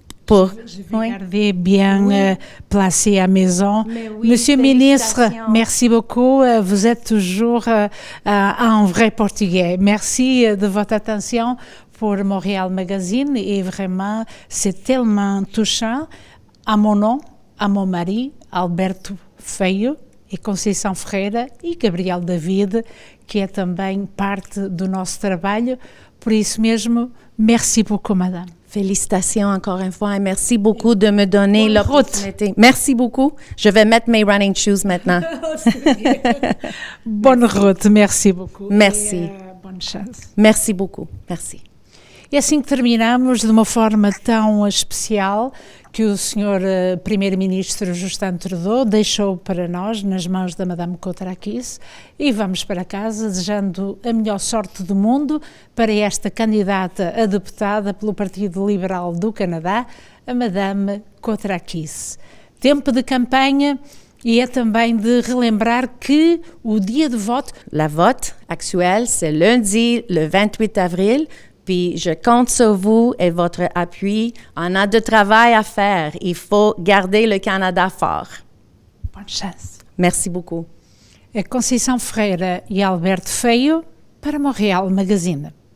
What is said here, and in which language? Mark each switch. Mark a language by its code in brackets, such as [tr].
[fr] Je vais garder bien placé à maison. Oui, Monsieur le ministre, merci beaucoup. Vous êtes toujours un vrai Portugais. Merci de votre attention pour Montréal Magazine et vraiment, c'est tellement touchant. À mon nom, à mon mari, [pt] Alberto Feio, e Conceição Ferreira e Gabriel David, que é também parte do nosso trabalho. Por isso mesmo, [fr] merci beaucoup, madame. Félicitations encore une fois et merci beaucoup de me donner l'opportunité. Merci beaucoup. Je vais mettre mes [en] running shoes [fr] maintenant. Bonne route, merci beaucoup. Merci. [pt] E, [fr] bonne chance. Merci beaucoup. Merci. [pt] E assim que terminamos, de uma forma tão especial, que o Sr. Primeiro-Ministro Justin Trudeau deixou para nós, nas mãos da Madame Kotrakis, e vamos para casa desejando a melhor sorte do mundo para esta candidata a deputada pelo Partido Liberal do Canadá, a Madame Kotrakis. Tempo de campanha e é também de relembrar que o dia de voto... [fr] La vote actuelle, c'est lundi, le 28 avril. Puis je compte sur vous et votre appui. On a de travail à faire. Il faut garder le Canada fort. Bonne chance. Merci beaucoup. [pt] É Conceição Ferreira e Alberto Feio para Montréal Magazine.